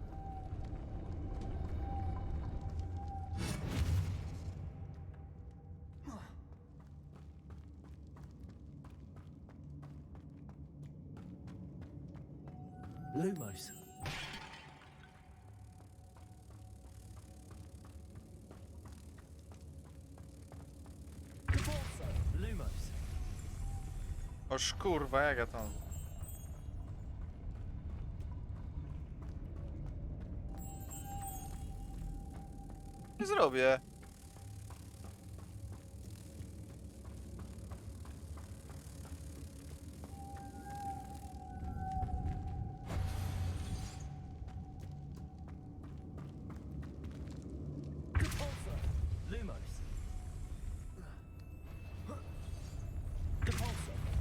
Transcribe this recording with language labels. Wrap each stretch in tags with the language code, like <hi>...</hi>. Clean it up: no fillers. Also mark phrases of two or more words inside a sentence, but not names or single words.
<la>Lumos. Depulsor. Lumos.</la> <pl>Oż kurwa, jak ja tam... Nie zrobię.</pl> <la>Depulsor. Lumos. Depulsor.</la>